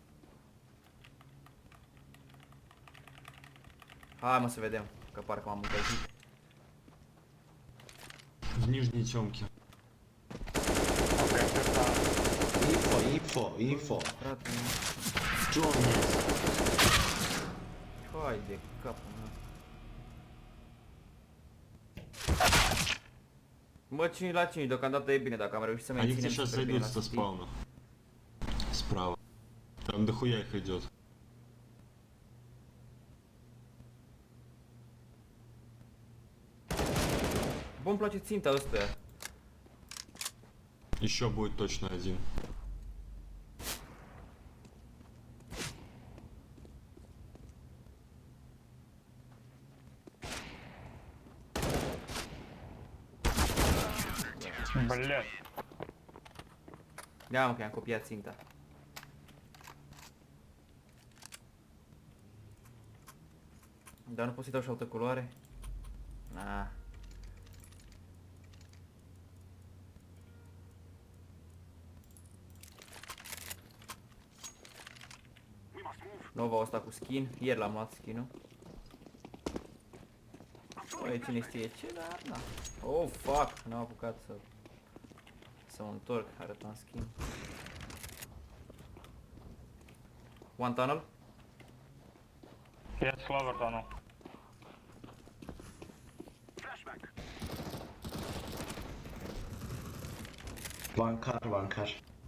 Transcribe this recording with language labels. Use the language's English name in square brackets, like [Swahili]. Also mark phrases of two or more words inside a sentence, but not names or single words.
[Romanian] Hai mă să vedem, că parcă m-am încălzit. [Russian] В нижней темке. [English] Okay, good down. Info. [Romanian] Frate, John. hai de capul meu. Mă, 5 la 5, deocamdată e bine dacă am reușit să [Russian] Они [Romanian] menținem [Russian] сейчас [Romanian] super bine [Russian] зайдут [Romanian] la [Russian] со City. спауна. Справа. Там дохуя их идет. [Romanian] Bă, îmi place ținta ăsta. [Russian] Еще будет точно один. Блять. [Romanian] Ia mă că i-am copiat ținta. Dar nu pot să-i dau și altă culoare? Nah. Nova asta cu skin, ieri l-am luat skin-ul. Băi, cine știe ce, dar na. [English] Oh, fuck, [Romanian] n-am apucat să mă întorc, arătam skin. [English] One tunnel? Yes, lower tunnel. One car.